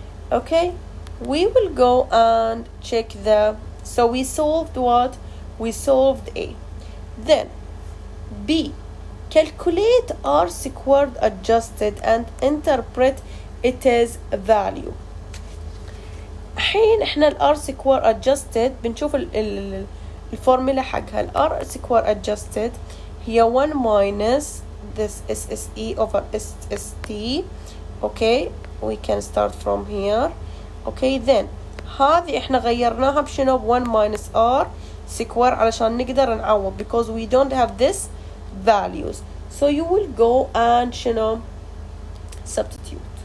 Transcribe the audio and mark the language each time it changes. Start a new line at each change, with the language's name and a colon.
English: Okay, we will go and check the. So we solved what? We solved A. Then B. Calculate R squared adjusted and interpret it as a value.
Arabic: الحين احنا ال R squared adjusted بنشوف الفورمولا حقها.
English: ال R squared adjusted هي 1 minus this SSE over SST. Okay, we can start from here. Okay, then
Arabic: هذه احنا غيرناها بشنو؟ ب
English: 1 minus R squared علشان نقدر نعوض, because we don't have this values. So you will go and
Arabic: شنو
English: substitute.